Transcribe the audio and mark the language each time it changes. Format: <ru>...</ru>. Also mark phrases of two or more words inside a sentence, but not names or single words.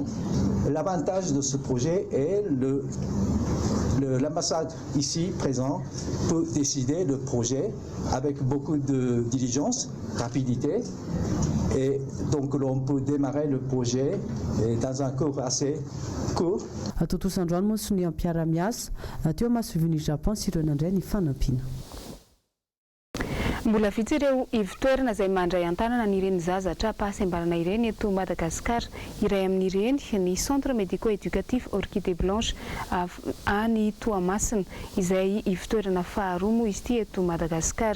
<fr>L'avantage de ce projet est l'ambassade ici présente peut décider le projet avec beaucoup de diligence, rapidité, et donc on peut démarrer le projet dans un cours assez court.</fr> <mg>Atotosandroany moa sy ny ampiara-miasa teo mahasovin'ny Japon sy ireo nandray ny fanampiana. Mbola vitsy ireo ivitoerana izay mandray antanana n'ireny zazatra pahasembanana ireny eto Madagasikara. Iray amin'ireny ny centre médico-éducatif Orchidée Blanche any Toamasina izay ivitoerana faharoa moa izy ity eto Madagasikara.</mg>